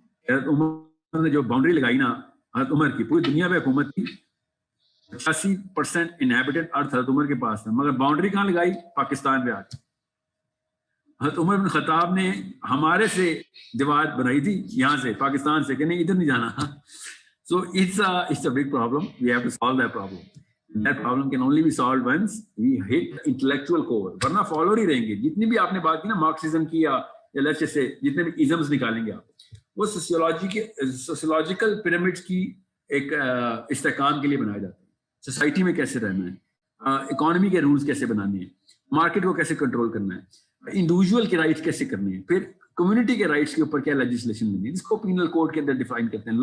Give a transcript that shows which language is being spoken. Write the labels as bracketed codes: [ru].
[ur] حضرت عمر نے جو باؤنڈری لگائی نا, حضرت عمر کی پوری دنیا پہ حکومت کی, 80% انہیبیٹڈ ارتھ حضرت عمر کے پاس تھا, مگر باؤنڈری کہاں لگائی؟ پاکستان پہ آ کے. حضرت عمر بن خطاب نے ہمارے سے دیوار بنائی تھی یہاں سے, پاکستان سے, کہ نہیں ادھر نہیں جانا. [en] So it's a big problem. We have to solve that problem. That problem can only be solved once we hit the intellectual core. [ur] ورنہ فالوور ہی رہیں گے. جتنی بھی آپ نے بات کی نا مارکسزم کی یا لیٹس سے جتنے بھی ازمز نکالیں گے آپ, وہ سوسیولوجیکل پیرامڈس کی ایک استحکام کے لیے بنایا جاتا ہے. سوسائٹی میں کیسے رہنا ہے, اکانومی کے رولز کیسے بنانے ہیں, مارکیٹ کو کیسے کنٹرول کرنا ہے, انڈیویجول کے رائٹس کیسے کرنے ہیں, پھر کمیونٹی کے رائٹس کے اوپر کیا لیجسلیشن بنی ہے, جس کو پینل کوڈ کے اندر ڈیفائن کرتے ہیں.